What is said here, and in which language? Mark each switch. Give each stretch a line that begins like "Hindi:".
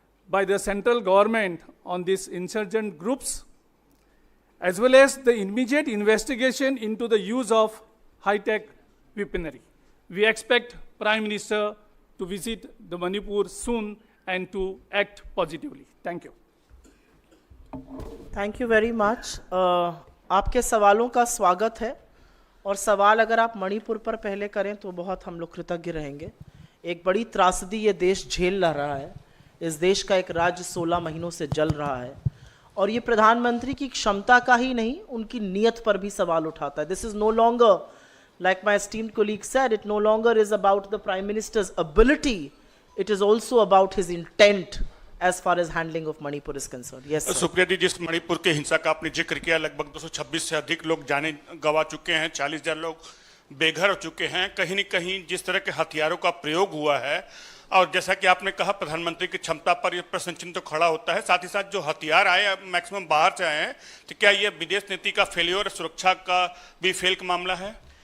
English: by the central government on these insurgent groups, as well as the immediate investigation into the use of high-tech weaponry. We expect Prime Minister to visit the Manipur soon and to act positively. Thank you. Thank you very much.
Hindi: आपके सवालों का स्वागत है, और सवाल अगर आप मणिपुर पर पहले करें तो बहुत हम लोग कृतज्ञ रहेंगे। एक बड़ी त्रासदी ये देश झेल रहा है। इस देश का एक राज्य 16 महीनों से जल रहा है, और ये प्रधानमंत्री की क्षमता का ही नहीं, उनकी नीयत पर भी सवाल उठाता है।
English: This is no longer, like my esteemed colleague said, it no longer is about the Prime Minister's ability, it is also about his intent as far as handling of Manipur is concerned. Yes, sir.
Hindi: Supriya जी, जिस मणिपुर के हिंसा का आपने जिक्र किया, लगभग 226 से अधिक लोग जाने गंवा चुके हैं, 40,000 लोग बेघर हो चुके हैं। कहीं न कहीं जिस तरह के हथियारों का प्रयोग हुआ है, और जैसा कि आपने कहा प्रधानमंत्री की क्षमता पर यह प्रश्न चिन्ह तो खड़ा होता है। साथ ही साथ जो हथियार आए मैक्सिमम बाहर से आए हैं, तो क्या ये विदेश नीति का फेलियर, सुरक्षा का भी फेल का मामला है?